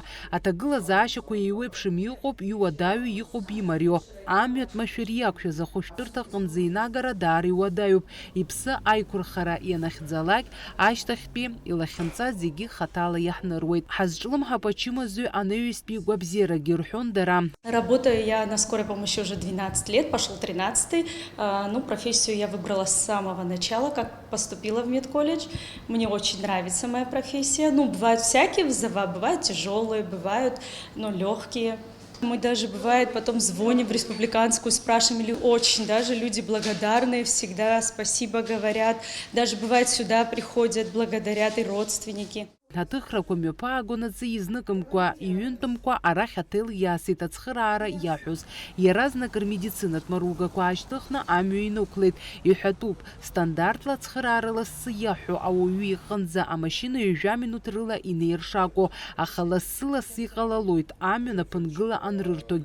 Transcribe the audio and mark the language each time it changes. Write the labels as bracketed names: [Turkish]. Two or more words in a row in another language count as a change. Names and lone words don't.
[Abkhazian] Аҭагылазаашьақәа еиуеиԥшым иҟоуп иуадаҩу, иҟоуп имариоу. Амҩатә машәыр иақәшәаз ахәышәтәырҭаҟынӡа инагара даара иуадаҩуп. Иԥсы аиқәырхара ианахьӡалак, ашьҭахьтәи илахьынҵа зегьы хаҭала иаҳныруеит. Ҳазҿлымҳап ачымазаҩ анаҩстәи гәабзиарагьы рҳәон дара. [Russian] Работаю я на скорой помощи уже 12 12 лет, пошел 13-й. Ну, профессию я выбрала с самого начала, как поступила в медколледж. Мне очень нравится моя профессия. Ну, бывают всякие вызова, бывают тяжелые, бывают, легкие. Мы даже, бывает, потом звоним в республиканскую, спрашиваем, или очень даже люди благодарные, всегда спасибо говорят. Даже, бывает, сюда приходят, благодарят и родственники. [Abkhazian] Атыхрақәа мҩаԥаагонаҵы изныкымкәа, иҩынтәымкәа арахь аҭел иаасит ацхыраара иаҳәоз. Иаразнак рмедицинатә маругақәа аашьҭыхны амҩа инықәлеит. Иҳәатәуп, стандартла ацхыраара лассы иаҳәо ауаҩы иҟынӡа амашьына ҩажәа минуҭ рыла инеир шакәу, аха лассы-лассы иҟалалоит амҩа наԥынгыла анрырҭогьы.